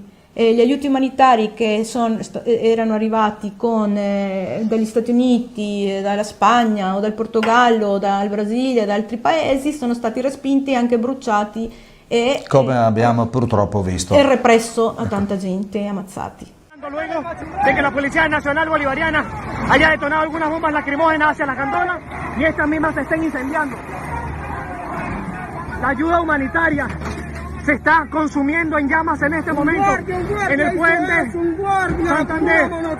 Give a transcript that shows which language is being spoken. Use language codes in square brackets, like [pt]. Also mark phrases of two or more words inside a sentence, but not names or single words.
[it] Gli aiuti umanitari che erano arrivati dagli Stati Uniti, dalla Spagna o dal Portogallo, dal Brasile, da altri paesi, sono stati respinti e anche bruciati, e come abbiamo purtroppo visto, e represso a tanta gente, ammazzati. [es] Luego de que la Policía Nacional Bolivariana haya detonado algunas bombas lacrimógenas hacia las gandolas y estas mismas se estén incendiando. La ayuda humanitaria se está consumiendo en llamas en este momento en el puente Santander.